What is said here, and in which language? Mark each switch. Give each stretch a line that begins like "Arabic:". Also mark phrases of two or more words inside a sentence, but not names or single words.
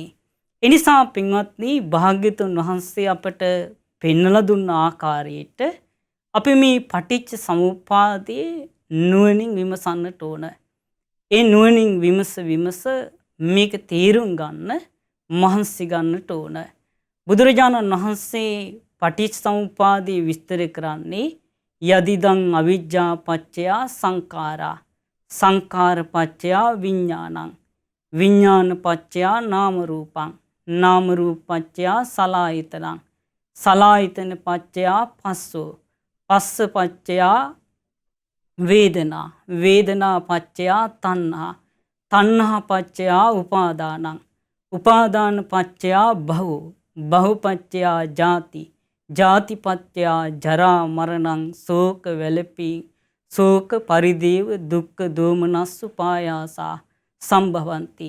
Sinhala: එනිසා පින්වත්නි භාග්‍යතුන් වහන්සේ අපට පෙන්වලා දුන්න ආකාරයට අපි මේ පටිච්ච සමුප්පාදයේ නුවණින් විමසන්නට ඕන. ඒ නුවණින් විමස මේක තේරුම් ගන්න මහන්සි ගන්නට ඕන. බුදුරජාණන් වහන්සේ පටිච්ච සමුප්පාදයේ විස්තර කරන්නේ
Pali: යදිදං අවිජ්ජා පච්චයා සංඛාරා සංඛාර පච්චයා විඥානං විඥාන පච්චයා නාම රූපං නාම රූප පච්චයා සලආයතනං සලආයතන පච්චයා පස්සෝ පස්ස පච්චයා වේදනා වේදනා පච්චයා තණ්හා තණ්හා පච්චයා උපාදානං උපාදාන පච්චයා භවෝ භව පච්චයා ජාති ජාති පච්චයා ජරා මරණං ශෝක වැළපී ශෝක පරිදේව දුක්ඛ දෝමනස්සු පායාසා සම්භවಂತಿ.